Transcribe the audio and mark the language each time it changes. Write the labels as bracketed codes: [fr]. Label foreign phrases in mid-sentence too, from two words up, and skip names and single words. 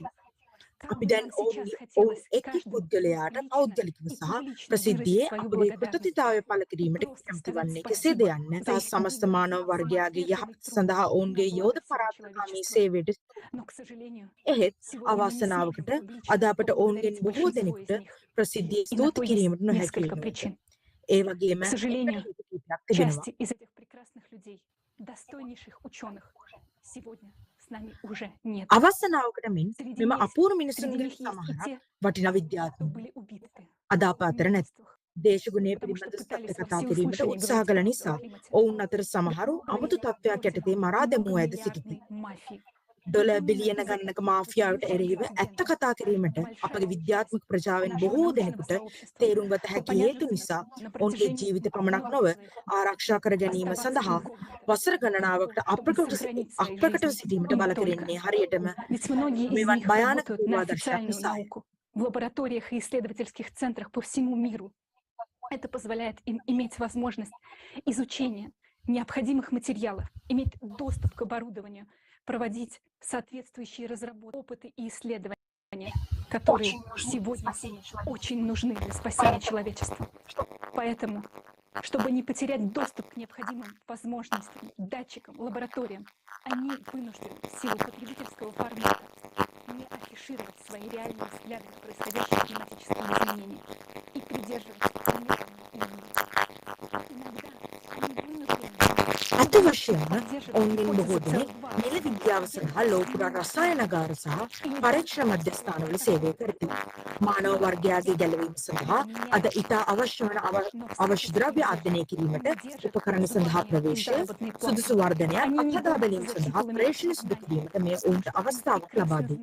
[si] අපි දැන් ඔවුන් එක් පුද්ගලයාට පෞද්ගලිකව සහ ප්‍රසිද්ධියේ අපගේ කෘතඥතාවය පළ කිරීමට කැමති වන්නේ කෙසේද යන්න සහ සමස්ත මානව වර්ගයාගේ යහපත සඳහා ඔවුන්ගේ යෝධ පරාක්‍රමී සේවයට එහෙත් අවාසනාවකට අද අපට ඔවුන්ගෙන් බොහෝ දෙනෙකුට ප්‍රසිද්ධිය ස්තුති කිරීමට නොහැකි වෙනවා. ඒ වගේම [ru] части из этих прекрасных людей, достойнейших ученых, сегодня с нами уже нет. [si] අවසනාවකට මෙන් මෙම අපූර්ව මිනිසුන්ගේ සමහරක් වටිනා විද්‍යාඥයෝ අද අප අතර නැත. දේශගුණය පිළිබඳ සත්‍ය කතා කිරීමට උත්සාහ කළ නිසා ඔවුන් අතර සමහරු අමුතු තත්ත්වයක් යටතේ මරා දැමූ අයද සිටිති. ඩොලර් බිලියන ගණනක මාෆියාවට එරෙහිව ඇත්ත කතා කිරීමට අපගේ විද්‍යාත්මක ප්‍රජාවෙන් බොහෝ දෙනෙකුට තේරුම් ගත හැකි හේතු නිසා ඔවුන්ගේ ජීවිත පමණක් නොව ආරක්ෂා කර ගැනීම සඳහා වසර ගණනාවකට අප්‍රකටව සිටීමට බල කරන්නේ හරියටම මෙවන් භයානක පූර්වාදර්ශයක් නිසාය. [ru] В лабораториях и исследовательских центрах по всему миру. Это позволяет им иметь возможность изучения необходимых материалов, иметь доступ к оборудованию, проводить соответствующие разработки, опыты и исследования, которые сегодня очень нужны для спасения человечества. Поэтому, чтобы не потерять доступ к необходимым возможностям, датчикам, лабораториям, они вынуждены в силу потребительского формата не афишировать свои реальные взгляды на происходящие климатические изменения и придерживаться мирной линии. Иногда они вынуждены [si] ඇත ඇත්ත වශයෙන්ම ඔවුන්ගෙන් බොහෝ දෙනෙක් නිල විද්‍යාව සඳහා ලෝපුරා රසායනගාර සහ පරීක්ෂණ මධ්‍යස්ථානවල සේවය කරති. මානව වර්ගයාගේ ගැලවීම සඳහා අද ඉතා අවශ්‍ය වන අවශ්‍ය ද්‍රව්‍ය අධ්‍යයනය කිරීමට උපකරණ සඳහා ප්‍රවේශය, සුදුසු වර්ධනයක් අත්හදා බැලීම සඳහා ප්‍රේක්ෂණ සිදු කිරීමට මෙය ඔවුන්ට අවස්ථාවක් ලබා දෙයි.